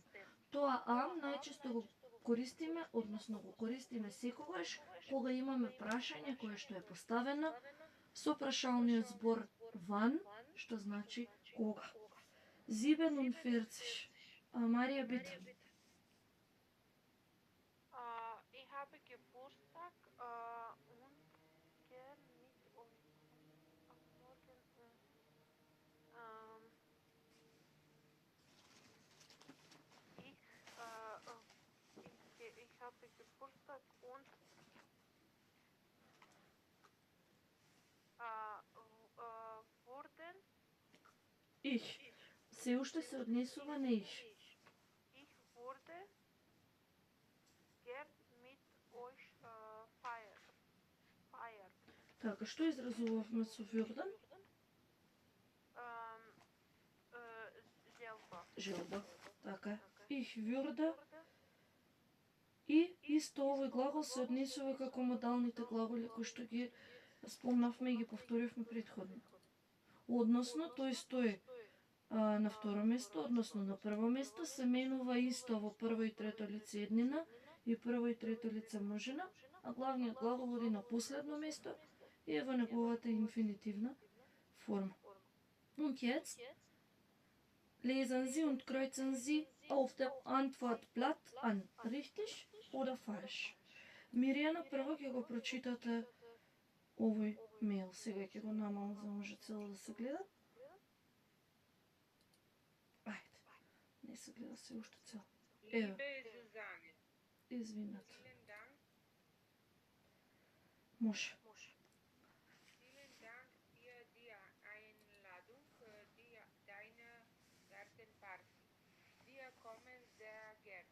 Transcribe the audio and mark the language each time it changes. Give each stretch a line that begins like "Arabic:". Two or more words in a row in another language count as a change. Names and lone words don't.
Macedonian: Тоа am најчесто го користиме, односно го користиме секогаш кога имаме прашање кое што е поставено со прашалниот збор wann, што значи кога. 47. Марија,
German: биtte. Ich habe Geburtstag und gern mit euch am Morgen. Ich habe Geburtstag und wurden Ich.
Macedonian: Се уште се однесува на ich.
German: Ich würde gern mit euch feiern.
Macedonian: Така, што изразувавме со würden? Желба. Така е.
German: Ich würde.
Macedonian: И исто овој глагол се однесува како модалните глаголи кои што ги спомнавме и ги повторивме претходно. Односно, тој стои на второ место, односно на прво место, се менува исто во прво и трето лице еднина и прво и трето лице множина, а главниот глагол оди на последно место и е во неговата инфинитивна форма.
German: Und jetzt lesen Sie und kreuzen Sie auf dem Antwortblatt an. Richtig oder falsch?
Macedonian: Миријана, прво ќе го прочитате овој мејл. Сега ќе го намалам за да може цело да се гледа. Ајде, не се гледа се уште цело. Ево,
German: Liebe Susanne,
Macedonian: извинете.
German: vielen Dank.
Macedonian: Може.
German: Vielen Dank für die Einladung, deine Gartenparty. Wir kommen sehr gern.